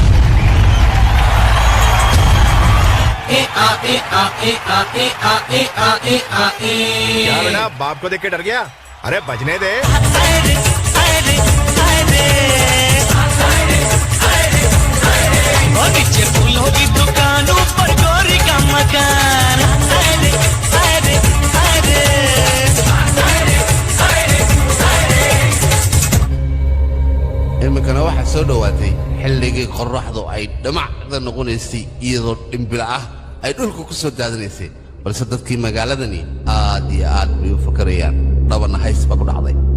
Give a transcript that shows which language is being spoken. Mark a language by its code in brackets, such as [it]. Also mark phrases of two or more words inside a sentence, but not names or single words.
[hi] क्या बेटा बाप को देख के डर गया अरे बजने दे नीचे फूलों की दुकान ऊपर गोरी का मकान [so] imikana waxaa soo dhowaatay xilligii qorraxdu ay dhamacda noqonaysay iyadoo dhimbila ah ay dhulka ku soo daadinaysay balse dadkii magaaladani aad iyo aad bay u fakarayaan dhabana hays baa ku dhacday